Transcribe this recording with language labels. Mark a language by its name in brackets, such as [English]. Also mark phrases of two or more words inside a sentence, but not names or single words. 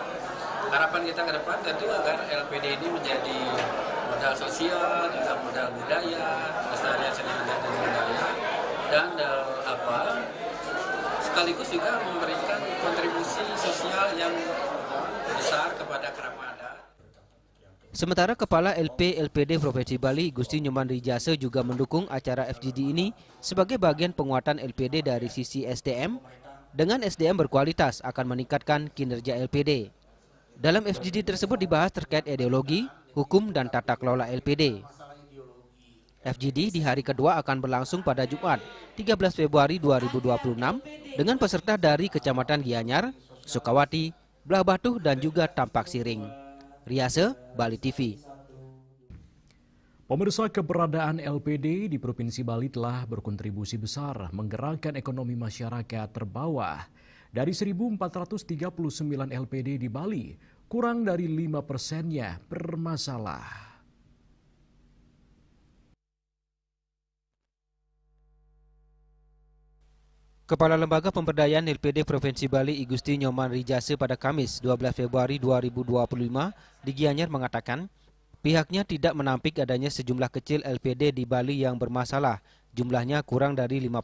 [Indonesian] Harapan kita ke depan tentu agar LPD ini menjadi modal sosial, juga modal budaya, pelestarian seni adat dan budaya, dan sekaligus juga memberikan kontribusi sosial yang besar kepada keramat adat. Sementara Kepala LPD Provinsi Bali Gusti Nyoman Rijase juga mendukung acara FGD ini sebagai bagian penguatan LPD dari sisi SDM. Dengan SDM berkualitas akan meningkatkan kinerja LPD. Dalam FGD tersebut dibahas terkait ideologi, hukum, dan tata kelola LPD. FGD di hari kedua akan berlangsung pada Jumat 13 Februari 2026 dengan peserta dari Kecamatan Gianyar, Sukawati, Belah Batu, dan juga Tampak Siring. Riase, Bali TV. Pemirsa, keberadaan LPD di Provinsi Bali telah berkontribusi besar menggerakkan ekonomi masyarakat terbawah. Dari 1.439 LPD di Bali, kurang dari 5%-nya bermasalah. Kepala Lembaga Pemberdayaan LPD Provinsi Bali I Gusti Nyoman Rijase pada Kamis 12 Februari 2025 di Gianyar mengatakan pihaknya tidak menampik adanya sejumlah kecil LPD di Bali yang bermasalah, jumlahnya kurang dari 5%.